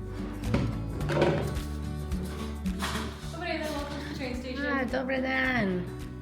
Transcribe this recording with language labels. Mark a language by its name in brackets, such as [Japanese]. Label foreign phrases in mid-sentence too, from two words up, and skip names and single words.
[Ukrainian] Добрий день, [English] welcome to the train station. [Ukrainian] Добрий день.